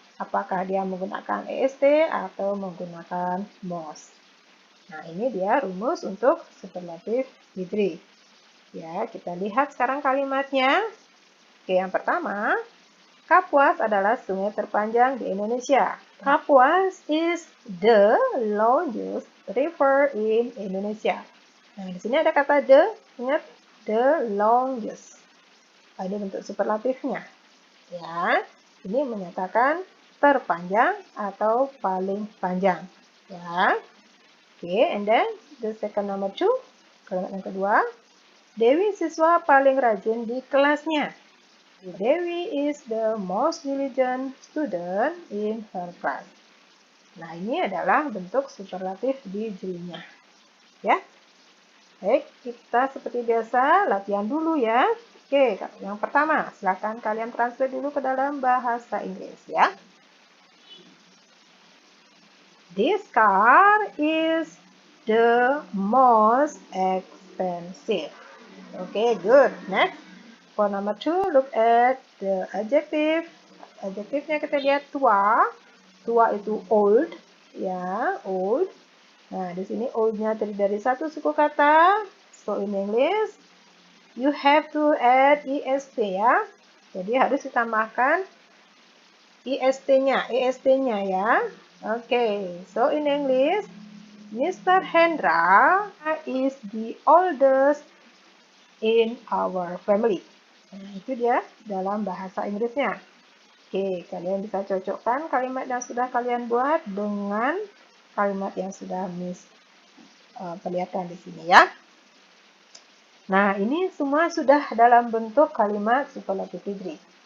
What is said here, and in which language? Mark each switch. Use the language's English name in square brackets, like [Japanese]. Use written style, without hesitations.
[Indonesian] Apakah dia menggunakan est atau menggunakan most. Nah, ini dia rumus untuk superlatif degree. Ya, kita lihat sekarang kalimatnya. Oke, yang pertama, Kapuas adalah sungai terpanjang di Indonesia. [English] Kapuas is the longest river in Indonesia. [Indonesian] Nah, di sini ada kata the, ingat the longest. Ini bentuk superlatifnya. Ya, ini menyatakan terpanjang atau paling panjang. Ya. Oke, [English] and then the second number 2, [Indonesian] kalimat yang kedua, Dewi siswa paling rajin di kelasnya. [English] Dewi is the most diligent student in her class. [Indonesian] Nah, ini adalah bentuk superlatif di dirinya. Ya. Baik, kita seperti biasa latihan dulu ya. Oke, yang pertama, silakan kalian translate dulu ke dalam bahasa Inggris ya. [English] This car is the most expensive. Okay, good. Next, for number 2, look at the adjective. [Indonesian] Adjektifnya kita lihat tua. Tua itu old, ya, old. Nah, di sini old-nya terdiri dari satu suku kata. [English] So in English, you have to add est [Indonesian] ya. Jadi harus ditambahkan est-nya ya. [English] Okay, so in English, Mr. Hendra is the oldest in our family. [Indonesian] Nah, itu dia dalam bahasa Inggrisnya. Oke, kalian bisa cocokkan kalimat yang sudah kalian buat dengan kalimat yang sudah Miss perlihatkan di sini ya. Nah, ini semua sudah dalam bentuk kalimat superlatif degree.